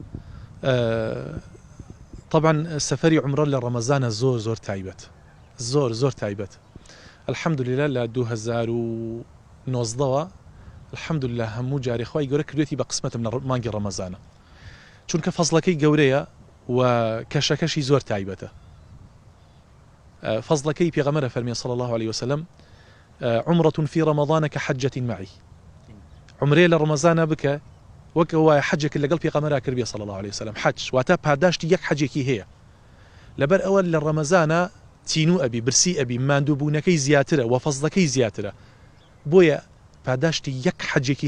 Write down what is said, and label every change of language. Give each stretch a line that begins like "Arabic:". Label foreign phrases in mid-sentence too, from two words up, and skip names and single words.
Central Kurdish: طبعا سەفەری عمرە لە ڕەمەزانە زۆر تایبەت زۆر تایبەت الحەمدولله لە 2019ەوە الحەمدولله هەموو جارێ خی گەورە کردوێتی بە قسمەتم لە مانگی ڕەمەزانە چونکە فەزلەکەی گەورەیە و کەشەکەشی زۆر تایبەتە فەزلەکەی پێغەمبەر فەرمی
Arabic: صلی الله عليه وسلم عمرة في رمضان كحجة معي
Central Kurdish: عمرێ لە ڕەمەزانە بکە وەک وایە حەجێک لەگەڵ پێغەمبەر کردی
Arabic: صلی الله عليه وسلم
Central Kurdish: حەج واتە پاداشتی یەک حەجێکی هەیە لەبەر ئەوە لە ڕەمەزانە تینوو ئەبی برسی ئەبی ماندووبوونەکەی زیاترە و فەزلەکەی زیاترە بۆیە پاداشتی یەک حەجێکی